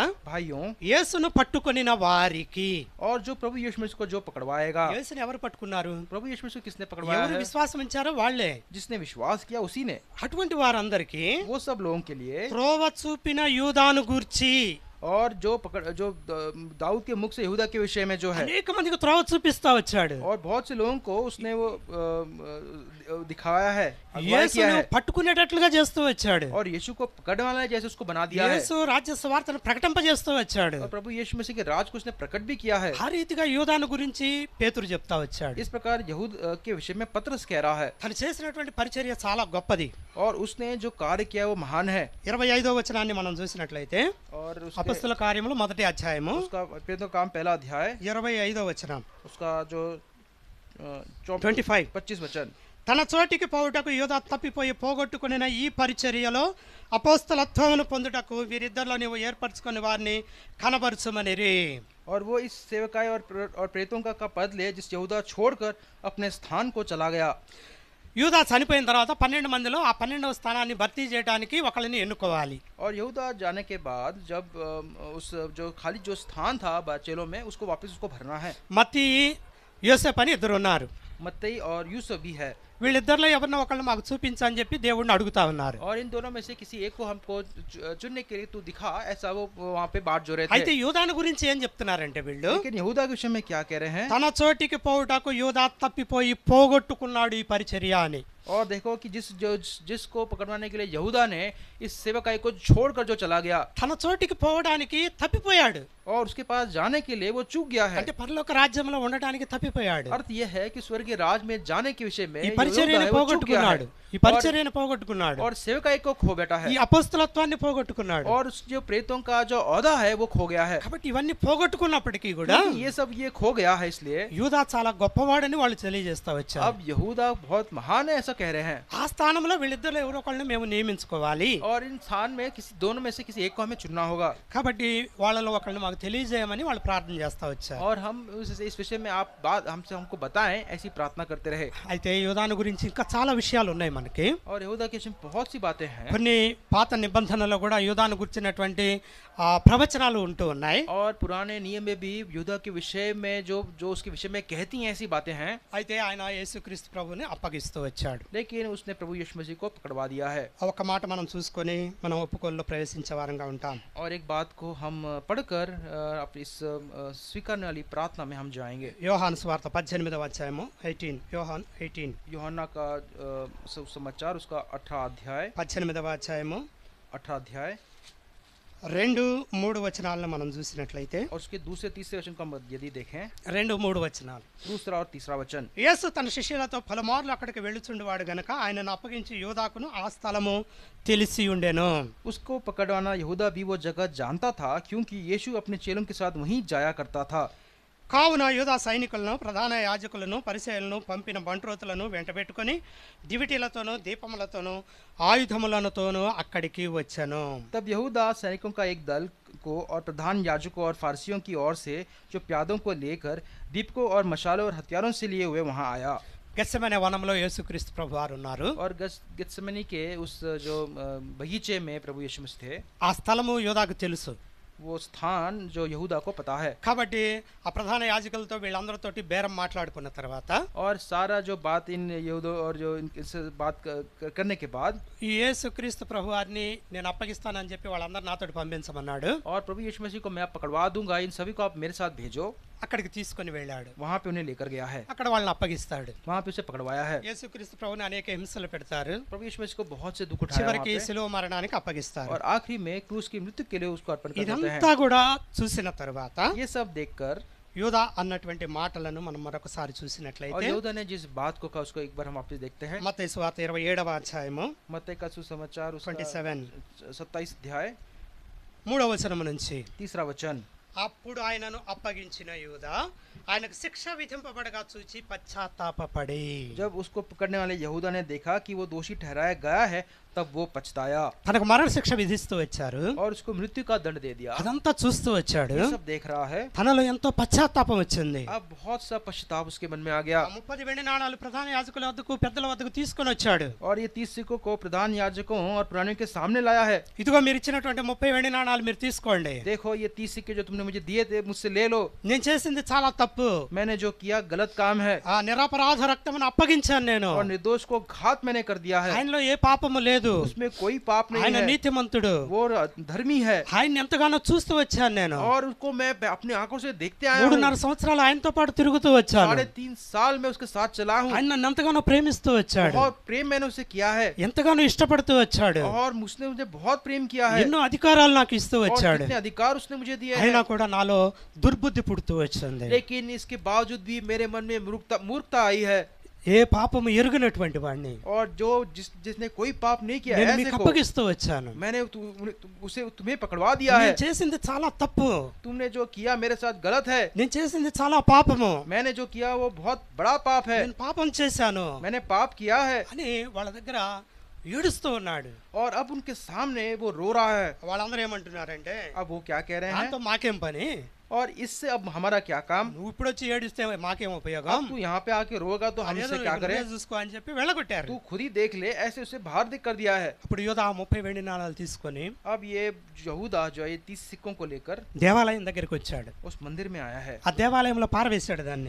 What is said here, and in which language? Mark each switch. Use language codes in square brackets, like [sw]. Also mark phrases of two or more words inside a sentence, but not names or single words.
[hi] भाइयों, [te] యేసును పట్టుకొనిన వారికి, [hi] और जो प्रभु यीशु मसीह को जो पकड़वाएगा, [te] యేసుని ఎవరు పట్టుకున్నారు? [hi] प्रभु यीशु मसीह को किसने पकड़वाया [te] ఎవరు [hi] है? [te] విశ్వాసం ఉంచారో వాళ్ళే. [hi] जिसने विश्वास किया उसी ने। [te] అటువంటి వారందరికీ [hi] वो सब लोगों के लिए, [te] త్రోవ చూపిన యూదాను గూర్చి, [hi] और जो दाऊद के मुख से यहूदा के विषय में जो है, [te] అనేక మందికి త్రోవ చూపిస్తా వచ్చాడు. [hi] और बहुत से लोगों को उसने वो दिखाया है, अगुवाई किया [te] యేసును [hi] है, [te] పట్టుకునేటట్లుగా చేస్తూ వచ్చాడు. [hi] और यीशु को पकड़ने वाला है जैसे उसको बना दिया है, [te] యేసు రాజ్య సువార్తను ప్రకటింపజేస్తూ వచ్చాడు. [hi] और प्रभु यीशु मसीह के राज को उसने प्रकट भी किया है। [te] ఆ రీతిగా యూదాను గురించి పేతురు చెప్తా వచ్చాడు. [hi] इस प्रकार यहूद के विषय में पत्रस कह रहा है, [te] తను చేసినటువంటి పరిచర్య చాలా గొప్పది. [hi] और उसने जो कार्य किया वो महान है। [te] 25వ వచనాన్ని మనం చూసినట్లయితే, [hi] और [te] అపొస్తలుల కార్యములు 1వ అధ్యాయము [hi] उसका प्रेरितों का काम पहला अध्याय, [te] 25వ వచనం, [hi] उसका जो 25 वचन, [te] తన చోటికి పోవుటకు యూదా తప్పిపోయి పోగొట్టుకున్న ఈ పరిచర్యలో అపోస్తలత్వమును పొందుటకు వీరిద్దరిలో నీవు ఏర్పరచుకుని వారిని కనబరచుమనిరి. [hi] और वो इस सेवकाई और प्रेरितों का पद ले जिस यहूदा छोड़कर अपने स्थान को चला गया। [te] యూదా చనిపోయిన తర్వాత 12 మందిలో ఆ 12వ స్థానాన్ని భర్తీ చేయడానికి ఒకరిని ఎన్నుకోవాలి. [hi] और यहूदा जाने के बाद जब उस जो खाली जो स्थान था चेलों में, उसको वापस उसको भरना है। [te] మత్తయి, యోసేపు అని ఇద్దరు ఉన్నారు. [hi] मत्ती और यूसुफ भी है। [te] వీళ్ళిద్దరిలో ఎవరినో ఒకళ్ళు మాకు చూపించని చెప్పి దేవుడిని అడుగుతా ఉన్నారు. [hi] और इन दोनों में से किसी एक को हमको चुनने के लिए तू दिखा, ऐसा वो वहाँ पे बात जो रहे [te] అయితే [hi] थे। [te] యూదాను గురించి ఏం చెప్తున్నారంటే వీళ్ళు, [hi] लेकिन यहूदा के विषय में क्या कह रहे हैं? [te] తన చోటికి పోవుటకు యూదా తప్పిపోయి పోగొట్టుకున్నాడు ఈ పరిచర్య అని. [hi] और देखो कि जिसको पकड़वाने के लिए यहूदा ने इस सेवकाई को छोड़कर जो चला गया, [te] తన చోటికి పోవడానికి తప్పిపోయాడు. [hi] और उसके पास जाने के लिए वो चूक गया है। [te] అంటే పరలోక రాజ్యంలో ఉండడానికి తప్పిపోయాడు. [hi] अर्थ यह है कि स्वर्गीय राज में जाने के विषय में [te] ఈ [hi] यहूदा [te] పరిచర్యను [hi] है, वो चूक गया [te] పోగొట్టుకున్నాడు. [hi] है। [te] ఈ పరిచర్యను పోగొట్టుకున్నాడు. [hi] और सेवकाई को खो बैठा है, [te] ఈ అపోస్తలత్వాన్ని పోగొట్టుకున్నాడు. [hi] और उस जो प्रेरितों का जो औदा है वो खो गया है। [te] కాబట్టి ఇవన్నీ పోగొట్టుకున్నప్పటికీ కూడా [hi] क्योंकि ये सब ये खो गया है, इसलिए [te] యూదా చాలా గొప్పవాడని వాళ్ళు తెలియజేస్తా వచ్చారు. [hi] अब यहूदा बहुत महान है ऐसा कह रहे हैं। [te] ఆ స్థానంలో వీళ్ళిద్దరు ఎవరో ఒకళ్ళని మేము నియమించుకోవాలి. [hi] और इन स्थान में दोनों में से किसी एक को हमें चुनना होगा। [te] కాబట్టి వాళ్ళలో ఒకళ్ళని మాకు తెలియజేయమని వాళ్ళు ప్రార్థన చేస్తా వచ్చారు. [hi] और हम इस विषय में आप बात हमको बताएं, ऐसी प्रार्थना करते रहे। [te] అయితే యూదాను గురించి ఇంకా చాలా విషయాలు ఉన్నాయి మనకి. [hi] और यहूदा के विषय में बहुत सी बातें हैं [te] కొన్ని పాత నిబంధనలో కూడా యూదాను గురించినటువంటి ప్రవచనాలు ఉంటూ ఉన్నాయి. [hi] और पुराने नियम में भी యూదా के विषय में जो उसके विषय में कहती हैं ऐसी बातें हैं. [te] అయితే ఆయన యేసుక్రీస్తు ప్రభువుని అప్పగిస్తూ వచ్చాడు. [hi] लेकिन उसने प्रभु यीशु मसीह को पकड़वा दिया है. [te] ఒక మాట మనం చూసుకొని మనం ఒప్పుకోల్లో ప్రవేశించే వారంగా ఉంటాం. [hi] और एक बात को हम पढ़कर अपनी इस स्वीकारने वाली प्रार्थना में हम जाएंगे. [te] యోహాను సువార్త 18వ అధ్యాయము 18 యోహాన్ 18 [hi] यूहन्ना का समाचार उसका 18 अध्याय [te] 18వ అధ్యాయము [hi] 18 अध्याय [te] 2-3 వచనాలను మనం చూసినట్లయితే [hi] और उसके दूसरे तीसरे वचन को हम यदि देखें [te] 2-3 వచనాలు. [hi] दूसरा और तीसरा वचन. [te] యేసు తన శిష్యులతో పలుమార్లు అక్కడికి వెళ్ళుచుండేవాడు గనక ఆయనను అప్పగించి యోదాకును ఆ స్థలము తెలిసి ఉండెను. [hi] उसको पकड़वाना यहूदा भी वो जगह जानता था क्योंकि यीशु अपने चेलों के साथ वहीं जाया करता था. [te] కావున యూదా సైనికులను ప్రధాన యాజకులను పరిసయ్యులను పంపిన బంట్రోతులను వెంటబెట్టుకొని దివిటీలతోనూ దీపములతోనూ ఆయుధములతోనూ అక్కడికి వచ్చాను. [hi] तब यहूदा सैनिकों का एक दल को और प्रधान याजकों और फारसियों की ओर से जो प्यादों को लेकर दीपकों और मशालों और हथियारों से लिए हुए वहां आया. [te] గెత్సెమనే వనంలో యేసుక్రీస్తు ప్రభువారు ఉన్నారు. [hi] और गेत्सेमनी के उस जो बगीचे में प्रभु यीशु मसीह थे. [te] ఆ స్థలము యోదాకు తెలుసు. [hi] वो स्थान जो यहूदा को पता है. [te] కాబట్టి ఆ ప్రధాన యాజకులతో వీళ్ళందరితోటి బేరం మాట్లాడుకున్న తర్వాత [hi] और सारा जो बात इन यहूदों और जो इनसे बात करने के बाद [te] ఈ యేసుక్రీస్తు ప్రభువారిని నేను అప్పగిస్తానని చెప్పి వాళ్ళందరూ నాతోటి పంపించమన్నాడు. [hi] और प्रभु यीशु मसीह को मैं पकड़वा दूंगा, इन सभी को आप मेरे साथ भेजो. [te] అక్కడికి తీసుకొని వెళ్ళాడు. [hi] वहां पे उन्हें लेकर गया है. [te] అక్కడ వాళ్ళని అప్పగిస్తాడు. [hi] वहां पे उसे पकड़वाया है. [te] యేసుక్రీస్తు ప్రభువుని అనేక హింసలు పెడతారు. [hi] प्रभु यीशु मसीह को बहुत से दुख उठाया [te] చివరికి [hi] वहां पे. [te] శిలువ మరణానికి అప్పగిస్తారు. [hi] और आखिरी में क्रूस की मृत्यु के लिए उसको अर्पण कर देते [te] ఇదంతా [hi] हैं. [te] కూడా చూసిన తర్వాత [hi] ये सब देखकर [te] యూదా అన్నటువంటి మాటలను మనం మరొకసారి [hi] और [te] చూసినట్లయితే [hi] यहूदा ने जिस बात को कहा उसको एक बार हम वापस देखते हैं. [te] మత్తయి సువార్త 27వ అధ్యాయము [hi] मत्ती का सुसमाचार उसका 27 27 अध्याय [te] 3వ వచనం నుంచి [hi] तीसरा वचन. [te] అప్పుడు ఆయనను అప్పగించిన యూదా ఆయనకు శిక్ష విధింపబడగా చూచి పశ్చాత్తాపపడి [hi] जब उसको पकड़ने वाले यहूदा ने देखा कि वो दोषी ठहराया गया है तब वो पछताया [te] తనకు మరణ శిక్ష విధిస్తూ వచ్చారు. [hi] और उसको मृत्यु का दंड दे दिया. [te] అదంతా చూస్తూ వచ్చాడు. [hi] ये सब देख रहा है. [te] తనలో ఎంతో పశ్చాత్తాపం వచ్చింది. [hi] अब बहुत सा पश्चाताप उसके मन में आ गया. [te] 30 వెండి నాణాలు ప్రధాన యాజకుల వద్దకు పెద్దల వద్దకు తీసుకొని వచ్చాడు. [hi] और ये 30 सिक्कों को प्रधान याजकों और पुरानियों के सामने लाया है. [te] ఇదిగో మీరు ఇచ్చినటువంటి 30 వెండి నాణాలు మీరు తీసుకోండి. [hi] देखो ये 30 सिक्के जो तुमने मुझे दिए थे मुझसे ले लो. [te] నేను చేసింది చాలా తప్పు. [hi] मैंने जो किया गलत काम है. [te] ఆ నిరపరాధ రక్తమును అప్పగించాను నేను. [hi] और निर्दोष को घात मैंने कर दिया है. [te] ఆయనలో ఏ పాపము లేదు. [hi] उसमें कोई पाप नहीं [te] ఆయన [hi] है. [te] నీతిమంతుడు. [hi] वो धर्मी है. [te] ఆయన ఎంతగానో చూస్తూ వచ్చాను నేను. [hi] और उसको मैं अपनी आंखों से देखते आया हूँ. [te] 3.5 సంవత్సరాలు ఆయనతో పాటు తిరుగుతూ వచ్చాను. [hi] 3.5 साल में उसके साथ चला हूँ. [te] ఆయన నన్ను ఎంతగానో ప్రేమిస్తూ వచ్చాడు. [hi] बहुत प्रेम मैंने उसे किया है. [te] ఎంతగానో ఇష్టపడుతూ వచ్చాడు. [hi] और उसने मुझे बहुत प्रेम किया है. [te] ఎన్నో అధికారాలు నాకు ఇస్తూ [hi] और [te] వచ్చాడు. [hi] कितने अधिकार उसने मुझे दिए [te] అయినా [hi] हैं. [te] కూడా నాలో దుర్బుద్ధి పుడుతూ వచ్చింది. [hi] लेकिन इसके बावजूद भी मेरे मन में मूर्खता आई है. [te] ఏ పాపము ఎరుగనటువంటి వాడిని [hi] और जो जिसने कोई पाप नहीं किया [te] నేను [hi] ऐसे [te] మీకు [hi] को [te] అప్పగిస్తూ వచ్చాను. [hi] मैंने उसे तुम्हें पकड़वा दिया है. [te] నేను చేసింది చాలా తప్పు. [hi] तुमने जो किया मेरे साथ गलत है. [te] నేను చేసింది చాలా పాపము. [hi] मैंने जो किया वो बहुत बड़ा पाप है. [te] నేను పాపం చేశాను [hi] मैंने पाप किया है. [te] అని వాళ్ళ దగ్గర ఏడుస్తూ ఉన్నాడు. [hi] और अब उनके सामने वो रो रहा है. [te] వాళ్ళందరూ ఏమంటున్నారంటే [hi] अब वो क्या कह रहे हैं? [te] దాంతో మాకేం పని, [hi] और इससे अब हमारा क्या काम? [te] నువ్వు ఇప్పుడు వచ్చి ఏడిస్తే మాకేం ఉపయోగం, [hi] अब तू यहाँ पे आके रोएगा तो हम [te] అదేదో [hi] इससे क्या [te] నువ్వే [hi] करें? [te] చూసుకో అని చెప్పి వెళ్ళగొట్టారు. [hi] तू खुद ही देख ले, ऐसे उसे बाहर कर दिया है. [te] అప్పుడు యోధా 30 వెండి నాణాలు తీసుకొని [hi] अब ये यहूदा जो है 30 सिक्कों को लेकर [te] దేవాలయం దగ్గరికి వచ్చాడు. [hi] उस मंदिर में आया है. [te] ఆ దేవాలయంలో పారవేశాడు దాన్ని.